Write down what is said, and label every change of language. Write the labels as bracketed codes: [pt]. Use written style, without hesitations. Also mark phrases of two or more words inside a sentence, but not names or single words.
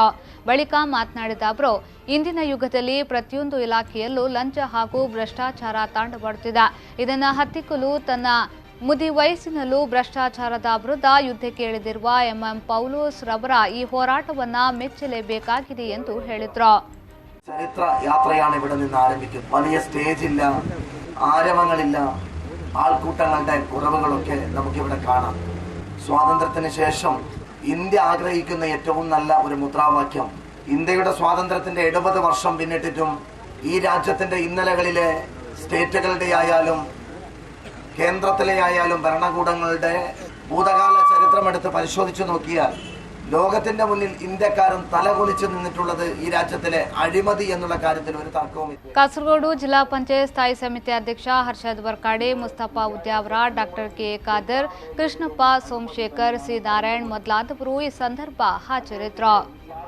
[kn] ಬಳಿಕ ಮಾತನಾಡಿದ ಅವರು, ಇಂದಿನ ಯುಗದಲ್ಲಿ ಪ್ರತಿಯೊಂದು ಇಲಾಖೆಯಲ್ಲೂ ಲಂಚ ಹಾಗೂ ಭ್ರಷ್ಟಾಚಾರ ತಾಂಡವಾಡುತ್ತಿದೆ. ಇದನ್ನು ಹತ್ತಿಕ್ಕಲು ತನ್ನ ಮುದಿ ವಯಸ್ಸಿನಲ್ಲೂ ಭ್ರಷ್ಟಾಚಾರದ ವಿರುದ್ಧ ಯುದ್ಧಕ್ಕೆ ಇಳಿದಿರುವ ಎಂಎಂ ಪೌಲೋಸ್ ರವರ ಈ ಹೋರಾಟವನ್ನು ಮೆಚ್ಚಲೇಬೇಕಾಗಿದೆ ಎಂದು ಹೇಳಿದರು. [ml] ചരിത്ര യാത്രയാണ് ഇവിടെ നിന്ന് ആരംഭിക്കുന്നത്. വലിയ സ്റ്റേജില്ല, ആരവങ്ങളില്ല, ആൾക്കൂട്ടങ്ങളുടെ കുറവുകളൊക്കെ നമുക്കിവിടെ കാണാം. സ്വാതന്ത്ര്യത്തിന് ശേഷം ഇന്ത്യ ആഗ്രഹിക്കുന്ന ഏറ്റവും നല്ല ഒരു മുദ്രാവാക്യം, ഇന്ത്യയുടെ സ്വാതന്ത്ര്യത്തിന്റെ 70 വർഷം പിന്നിട്ടിട്ടും ഈ രാജ്യത്തിന്റെ ഇന്നലകളിലെ സ്റ്റേറ്റുകളുടെ ആയാലും കേന്ദ്രത്തിലെ ആയാലും ഭരണകൂടങ്ങളുടെ ഭൂതകാല ചരിത്രമെടുത്ത് പരിശോധിച്ചു നോക്കിയാൽ ലോകത്തിന്റെ മുന്നിൽ ഇന്ത്യക്കാരൻ തലകുലിച്ചു നിന്നിട്ടുള്ളത് ഈ രാജ്യത്തിലെ അഴിമതി എന്നുള്ള കാര്യത്തിൽ ഒരു തർക്കവുമില്ല. കാസർഗോഡ് ജില്ലാ പഞ്ചായത്ത് [kn] സ്ഥാಯಿ ಸಮಿತಿ ಅಧ್ಯಕ್ಷ ಹರ್ಷದ್ ವರ್ಕಾಡೆ, ಮುಸ್ತಫಾ ಉದ್ಯಾವರ, ಡಾಕ್ಟರ್ ಕೆ ಖಾದರ್, ಕೃಷ್ಣಪ್ಪ, ಸೋಮಶೇಖರ್, ಸಿ ನಾರಾಯಣ್ ಮೊದಲಾದವರು ಈ ಸಂದರ್ಭ ಹಾಜರಿದ್ದರು.